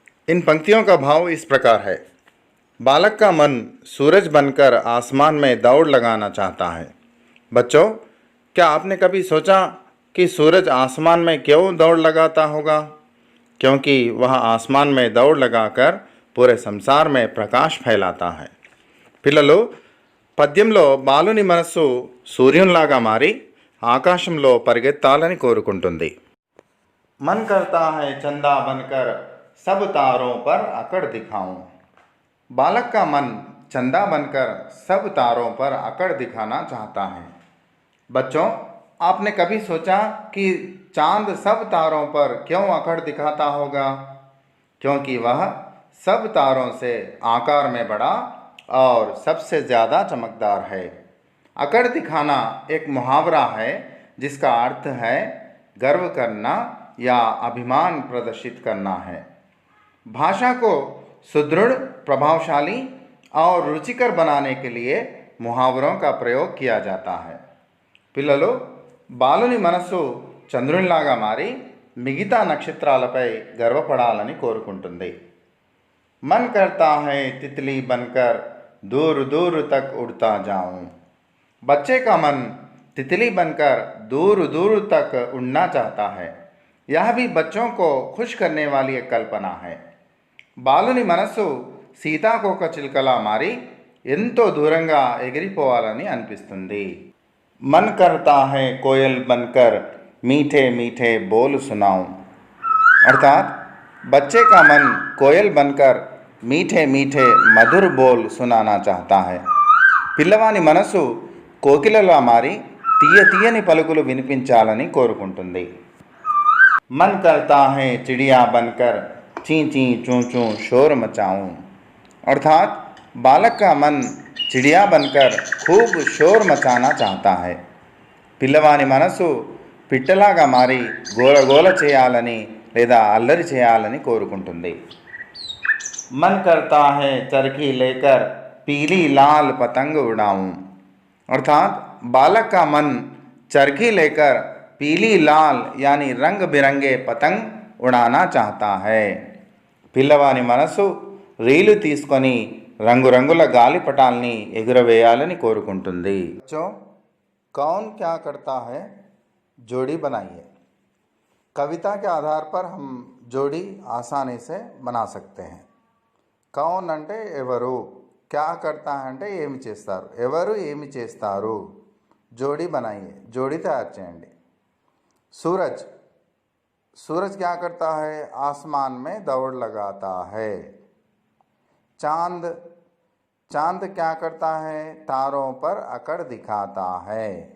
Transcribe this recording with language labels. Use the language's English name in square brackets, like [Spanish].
[Hindi] इन पंक्तियों का भाव इस प्रकार है। बालक का मन सूरज बनकर आसमान में दौड़ लगाना चाहता है। बच्चों, क्या आपने कभी सोचा कि सूरज आसमान में क्यों दौड़ लगाता होगा? क्योंकि वह आसमान में दौड़ लगाकर पूरे संसार में प्रकाश फैलाता है। [Telugu] పిల్లలు, పద్యంలో బాలుని మనస్సు సూర్యునిలాగా మారి ఆకాశంలో పరిగెత్తాలని కోరుకుంటుంది. [Hindi] मन करता है चंदा बनकर सब तारों पर अकड़ दिखाऊं। बालक का मन चंदा बनकर सब तारों पर अकड़ दिखाना चाहता है। बच्चों, आपने कभी सोचा कि चांद सब तारों पर क्यों अकड़ दिखाता होगा? क्योंकि वह सब तारों से आकार में बड़ा और सबसे ज़्यादा चमकदार है। अकड़ दिखाना एक मुहावरा है जिसका अर्थ है गर्व करना या अभिमान प्रदर्शित करना है। भाषा को सुदृढ़, प्रभावशाली और रुचिकर बनाने के लिए मुहावरों का प्रयोग किया जाता है। [Telugu] పిల్లలు, బాలుని మనస్సు చంద్రునిలాగా మారి మిగతా నక్షత్రాలపై గర్వపడాలని కోరుకుంటుంది. [Hindi] मन करता है तितली बनकर दूर दूर तक उड़ता जाऊं। बच्चे का मन तितली बनकर दूर दूर तक उड़ना चाहता है। यह भी बच्चों को खुश करने वाली एक कल्पना है। [Telugu] బాలుని మనస్సు సీతాకోకచిలుకలా మారి ఎంతో దూరంగా ఎగిరిపోవాలని అనిపిస్తుంది. [Hindi] मन करता है कोयल बनकर मीठे मीठे बोल सुनाऊं। अर्थात बच्चे का मन कोयल बनकर मीठे मीठे मधुर बोल सुनाना चाहता है। [Telugu] పిల్లవాని మనసు కోకిలలా మారి తీయ తీయని పలుకులు వినిపించాలని కోరుకుంటుంది. [Hindi] मन करता है चिड़िया बनकर ची ची चू चू शोर मचाऊं। अर्थात बालक का मन चिड़िया बनकर खूब शोर मचाना चाहता है। [Telugu] పిల్లవాని మనసు పిట్టలాగా మారి గోలగోల చేయాలని లేదా అల్లరి చేయాలని కోరుకుంటుంది. [Hindi] मन करता है चरखी लेकर पीली लाल पतंग उड़ाऊं। अर्थात बालक का मन चरखी लेकर पीली लाल यानी रंग बिरंगे पतंग ఉడానా చాహతా హై. [Telugu] పిల్లవాని మనసు రీలు తీసుకొని రంగురంగుల గాలిపటాల్ని ఎగురవేయాలని కోరుకుంటుంది. [Hindi] बच्चों, कौन क्या करता है, जोड़ी बनाइए. कविता के आधार पर हम जोड़ी आसानी से बना सकते हैं. [Telugu] कौन అంటే ఎవరు, [Hindi] क्या करता है [Telugu] అంటే ఏమి చేస్తారు, ఎవరు ఏమి చేస్తారు. [Hindi] जोड़ी बनाइए, जोड़ी तैयार చేయండి. सूरज, सूरज क्या करता है, आसमान में दौड़ लगाता है. चांद, चांद क्या करता है, तारों पर अकड़ दिखाता है.